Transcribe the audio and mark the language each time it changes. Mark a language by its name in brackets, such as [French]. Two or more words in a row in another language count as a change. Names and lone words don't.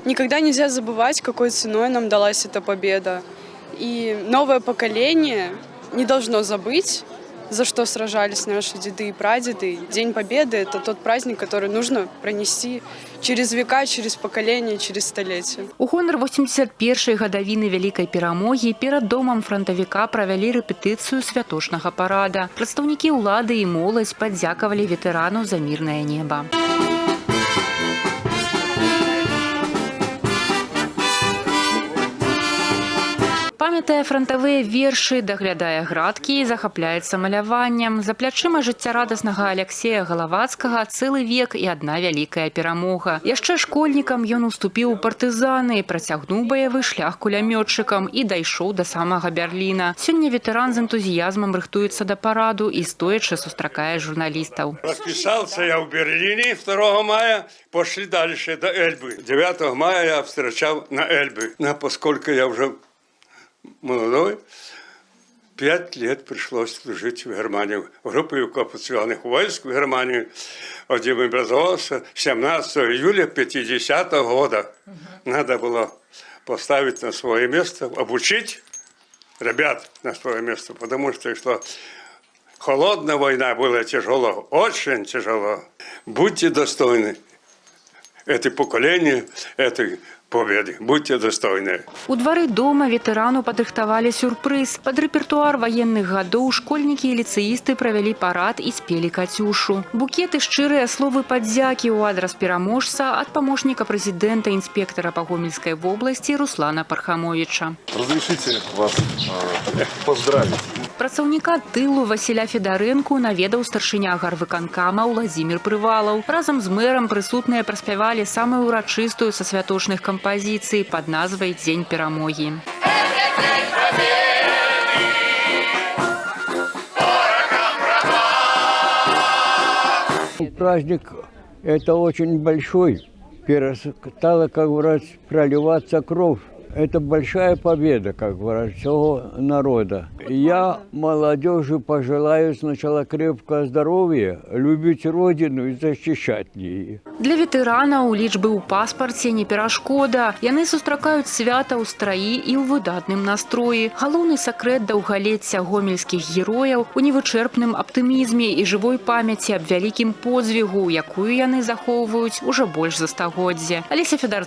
[Belarusian] Никогда нельзя забывать, какой ценой нам далась эта победа. И новое поколение не должно забыть, за что сражались наши деды и прадеды. День Победы – это тот праздник, который нужно пронести через века, через поколения, через столетия. [Russian] У гонар 81-й гадавіны Вялікай перамогі перад домам франтавіка правялі рэпетыцыю святочнага парада. Прадстаўнікі ўлады і моладзь падзякавалі ветэрану за мірнае неба. Памятае фронтавыя вершы, даглядае градкі і захапляецца маляваннем. За плячыма жыццярадаснага Аляксея Галавацкага цэлы век і адна вялікая перамога. Яшчэ школьнікам ён уступіў у партызаны, працягнуў баявы шлях кулямётчыкам і дайшоў да самага Берліна. Сёння ветэран з энтузіязмам рыхтуецца да параду і стоячы сустракае журналістаў. Расписался я в Берлине 2 мая, пошли дальше до Эльбы. 9 мая я встречал на Эльбе. Но поскольку я уже молодой, 5 лет пришлось служить в Германии, в группе оккупационных войск в Германии, где образовался 17 июля 50 года. Надо было поставить на свое место, обучить ребят на свое место, потому что шла холодная война, было тяжело, очень тяжело. Будьте достойны этой поколения, этой победы. Будьте достойны. [Belarusian] У двары дома ветэрану падрыхтавалі сюрпрыз. Пад рэпертуар ваенных гадоў школьнікі і ліцэісты правялі парад і спелі «Кацюшу». Букеты, шчырыя словы падзякі ў адрас пераможца ад памочніка прэзідэнта інспектара па Гомельскай вобласці Руслана Пархамовіча. [Russian] Разрешите вас поздравить. [Belarusian] Працаўніка тылу Васіля Федарэнку наведаў старшыня гарвыканкама Уладзімір Прывалаў. Разам з мэрам прысутныя праспявалі самую урачыстую са святочных кампазіцый пад назвай «Дзень перамогі». [Russian] Праздник это очень большой. Перестала, как говорят, проливаться кровь. Это большая победа, как говорят, всего народа. Я молодежи пожелаю сначала крепкого здоровья, любить родину и защищать ее. [Belarusian] Для ветэранаў лічбы ў паспарце не перашкода. Яны сустракаюць свята ў страі і ў выдатным настроі. Галоўны сакрэт даўгалецця гомельскіх герояў у невычэрпным аптымізме і жывой памяці аб вялікім подзвігу, якую яны захоўваюць ужо больш за стагоддзе.